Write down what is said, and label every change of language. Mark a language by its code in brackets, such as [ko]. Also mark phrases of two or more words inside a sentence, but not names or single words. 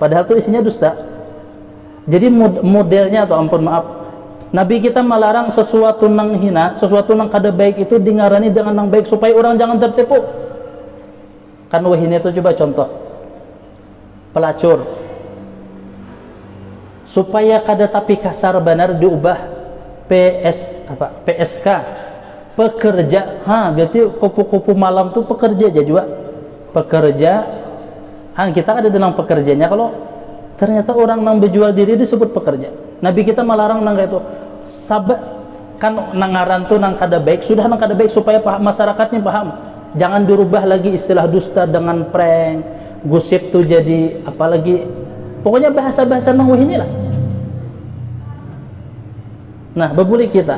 [id] Padahal tuh isinya dusta. Jadi modelnya tuh ampun maaf. [bjn] Nabi kita melarang sesuatu nang hina, sesuatu nang kada baik itu dingarani dengan nang baik supaya orang jangan tertipu. [id] Kan ini tuh coba contoh. Pelacur. Supaya kada tapi kasar benar diubah PSK pekerja. Berarti kupu-kupu malam tuh pekerja aja juga. Pekerja. Kita ada dalam pekerjanya kalau ternyata orang yang berjual diri disebut pekerja. [bjn] Nabi kita melarang nang itu. Kan nangaran tuh nang kada baik, sudah nang kada baik supaya masyarakatnya paham. [id] Jangan dirubah lagi istilah dusta dengan prank, gosip tuh jadi apalagi pokoknya bahasa-bahasa nang ini lah. [bjn] Nah, babuli kita.